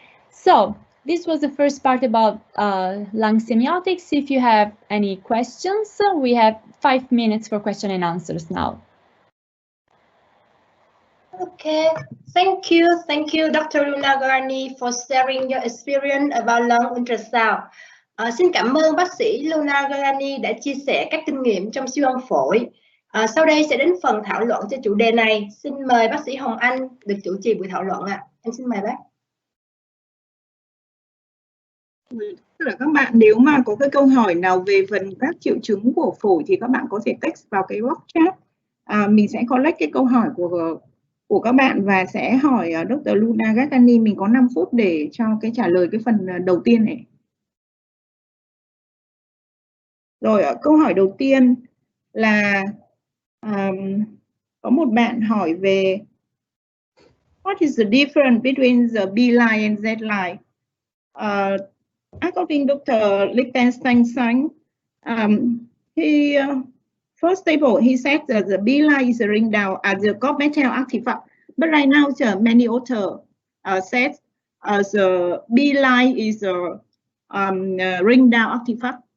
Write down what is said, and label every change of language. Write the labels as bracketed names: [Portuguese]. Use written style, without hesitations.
[English] So this was the first part about lung semiotics. If you have any questions, we have 5 minutes for question and answers now. Okay, thank you, Dr. Luna Gargani for sharing your experience about lung ultrasound. [Vietnamese] Xin cảm ơn bác sĩ Luna Gargani đã chia sẻ các kinh nghiệm trong siêu âm phổi. Sau đây sẽ đến phần thảo luận cho chủ đề này. Xin mời bác sĩ Hồng Anh được chủ trì buổi thảo luận ạ. Em xin mời bác. Tức là các bạn nếu mà có cái câu hỏi nào về phần các triệu chứng của phổi thì các bạn có thể text vào cái box chat. Mình sẽ collect cái câu hỏi của các bạn và sẽ hỏi Dr. Luna Gargani. Mình có 5 phút để cho cái trả lời cái phần đầu tiên này. Rồi, câu hỏi đầu tiên là có một bạn hỏi về [English] what is the difference between the B line and Z line? According to Dr. Lichtenstein, he first table he said that the B line is a ring down as the core metal artifact, but right now many authors said the B line is a ring down artifact.